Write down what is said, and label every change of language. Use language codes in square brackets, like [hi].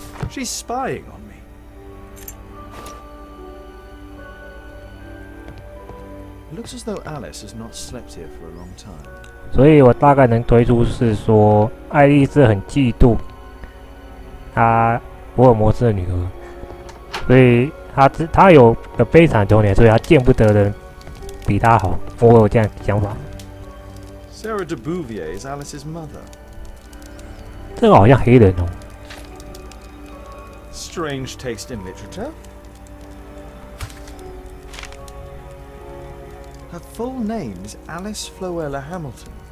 [en] She's spying on me. It looks as though Alice has not slept here for a long time. [zh] 所以我大概能推出是说，爱丽丝很嫉妒她福尔摩斯的女儿，所以她有个悲惨童年，所以她见不得人比她好。我有这样想法。 [en] Sarah de Bouvier is Alice's mother. [zh] 这个好像黑人哦。 [en] Strange taste in literature. Her full name is Alice Floella Hamilton.